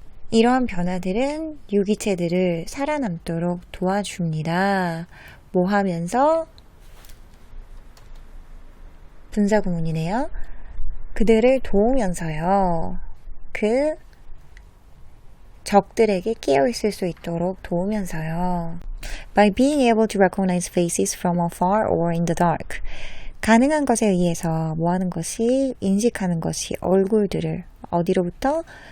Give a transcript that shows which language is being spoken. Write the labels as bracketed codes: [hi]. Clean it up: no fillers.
[ko] 이러한 변화들은 유기체들을 살아남도록 도와줍니다. 뭐 하면서? 분사구문이네요. 그들을 도우면서요. 그 적들에게 깨어있을 수 있도록 도우면서요. [en] By being able to recognize faces from afar or in the dark. [ko] 가능한 것에 의해서 뭐 하는 것이, 인식하는 것이 얼굴들을 어디로부터?